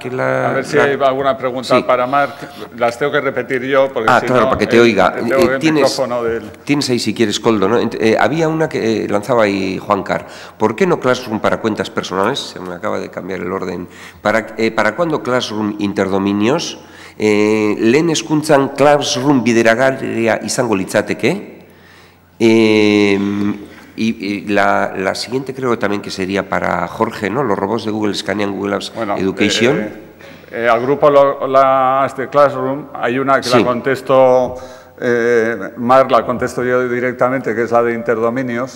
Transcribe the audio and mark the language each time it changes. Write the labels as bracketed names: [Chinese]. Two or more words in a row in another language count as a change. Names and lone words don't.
[Spanish] A ver si hay alguna pregunta para Marc. Las tengo que repetir yo. Porque si claro, no, para que te oiga. Tienes ahí, si quieres, Koldo, ¿no? Había una que lanzaba ahí Juan Car. ¿Por qué no Classroom para cuentas personales? Se me acaba de cambiar el orden. ¿Para cuándo Classroom interdominios? [Basque] Lehen hezkuntzan Classroom bideragarria izango litzateke? [Spanish] Y la siguiente creo también que sería para Jorge, ¿no? Los robots de Google escanean Google Apps Education. Al grupo de Classroom hay una que la contesto, Marc, la contesto yo directamente, que es la de interdominios.